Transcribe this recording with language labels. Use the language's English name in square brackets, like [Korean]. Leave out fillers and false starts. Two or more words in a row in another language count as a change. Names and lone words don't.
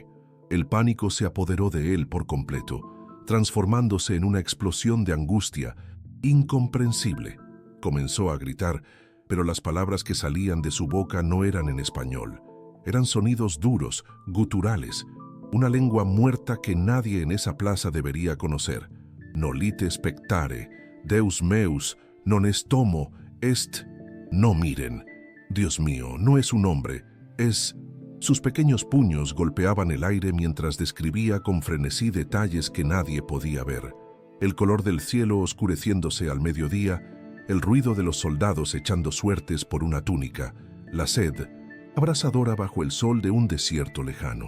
[Spanish] El pánico se apoderó de él por completo, transformándose en una explosión de angustia incomprensible. Comenzó a gritar, pero las palabras que salían de su boca no eran en español. Eran sonidos duros, guturales, una lengua muerta que nadie en esa plaza debería conocer. [Latin] Nolite spectare, Deus meus, non est homo, est... [Spanish] No miren. Dios mío, no es un hombre, es... Sus pequeños puños golpeaban el aire mientras describía con frenesí detalles que nadie podía ver. El color del cielo oscureciéndose al mediodía, el ruido de los soldados echando suertes por una túnica, la sed, abrasadora bajo el sol de un desierto lejano.